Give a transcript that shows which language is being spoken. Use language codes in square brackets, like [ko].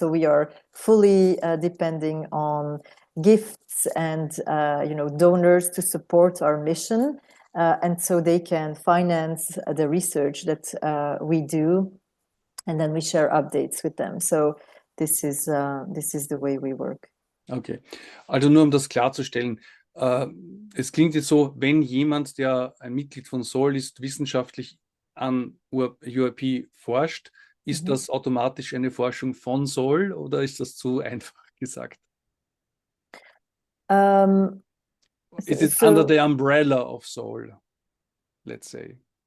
[en] So we are fully depending on gifts and donors to support our mission, and so they can finance the research that we do, and then we share updates with them. So this is the way we work. [de] Okay, also nur um das klarzustellen, es klingt jetzt so, wenn jemand, der ein Mitglied von SOL ist, wissenschaftlich an UAP forscht, ist das automatisch eine Forschung von SOL oder ist das zu einfach gesagt? [en] Is it under the umbrella of SOL, let's say?